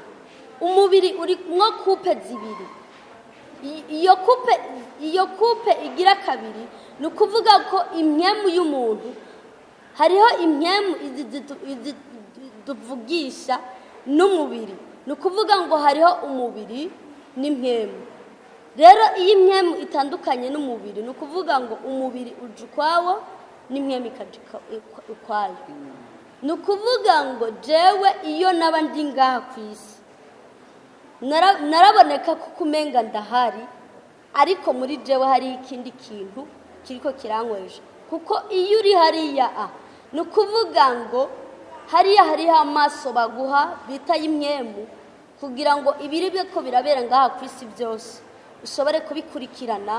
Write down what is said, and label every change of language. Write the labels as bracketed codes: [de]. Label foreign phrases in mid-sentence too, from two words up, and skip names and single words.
[rn] Umubiri uri mwo kupe zibiri, iyo kupe igira kabiri, ni ukuvuga ko imyemu y'umuntu hariho imyemu tuvugisha n'umubiri, ni ukuvuga ngo hariho umubiri n'impyemu. Rero iyo imyemu itandukanye n'umubiri, ni ukuvuga ngo umubiri uje ukwawo n'impyemu ikaja ukwayo. Ni ukuvuga ngo jewe iyo naba ndi ngaha ku isi naraboneka kuko umenga ndahari, ariko muri jewe hari ikindi kintu kiriko kirankwesha, kuko iyo uri hariya ni ukuvuga ngo hariya hariho amaso baguha bita y'imyemu, kugira ngo ibiri byo ko birabera ngaha ku isi byose ushobore kubikurikirana.